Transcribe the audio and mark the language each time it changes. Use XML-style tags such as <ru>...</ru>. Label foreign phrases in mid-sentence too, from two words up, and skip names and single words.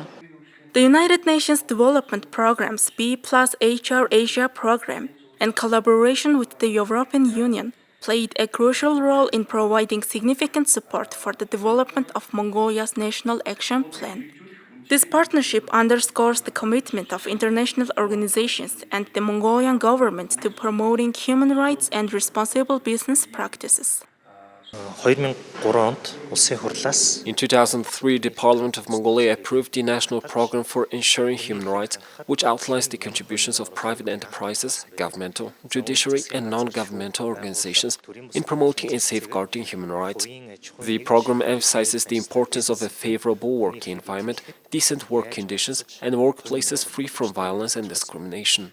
<en>The United Nations Development Programme's B+HR Asia program, in collaboration with the European Union, played a crucial role in providing significant support for the development of Mongolia's National Action Plan. This partnership underscores the commitment of international organizations and the Mongolian government to promoting human rights and responsible business practices.</en> <mn>2003 онд улсын хурлаас</mn> <en>In 2003, the Parliament of Mongolia approved the National Program for Ensuring Human Rights, which outlines the contributions of private enterprises, governmental, judiciary, and non-governmental organizations in promoting and safeguarding human rights. The program emphasizes the importance of a favorable working environment, decent work conditions, and workplaces free from violence and discrimination.</en>